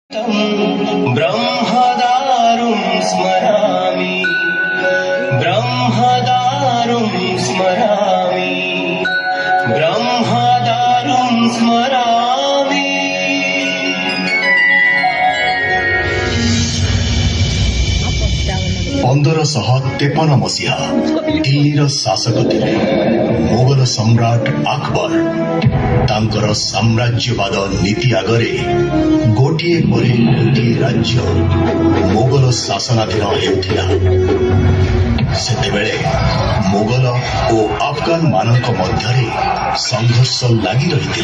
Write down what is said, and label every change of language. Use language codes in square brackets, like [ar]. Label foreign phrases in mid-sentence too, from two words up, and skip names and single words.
[sa] ब्रह्मदारुं स्मरामि ब्रह्मदारुं स्मरामि ब्रह्मदारुं स्मरामि। [or] 1553 ମସିହା ଦିଲ୍ଲୀର ଶାସକ ଥିଲେ ମୋଗଲ ସମ୍ରାଟ ଅକବର। ତାଙ୍କର ସାମ୍ରାଜ୍ୟବାଦ ନୀତି ଆଗରେ ଗୋଟିଏ ପରେ ଗୋଟିଏ ରାଜ୍ୟ ମୋଗଲ ଶାସନାଧୀନ ହେଉଥିଲା। ସେତେବେଳେ ମୋଗଲ ଓ ଆଫଗାନ ମାନଙ୍କ ମଧ୍ୟରେ ସଂଘର୍ଷ ଲାଗି ରହିଥିଲା।